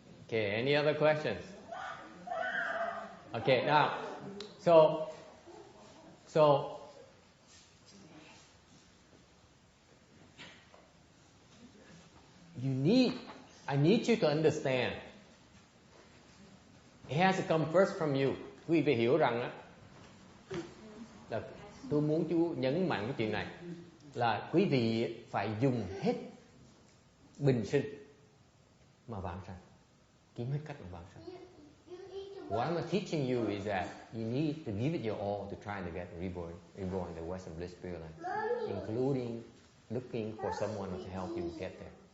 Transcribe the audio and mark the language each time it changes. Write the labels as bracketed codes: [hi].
[en] Okay, any other questions? Okay, now, so I need you to understand. It has to come first from you. [vi] Quý vị hiểu rằng á, là tôi muốn chú nhấn mạnh cái chuyện này là quý vị phải dùng hết bình sinh mà vãng sanh, kiếm hết cách mà vãng sanh. [en] What I'm teaching you is that you need to give it your all to try to get reborn in the Western Bliss Pure Land, including looking for someone to help you get there.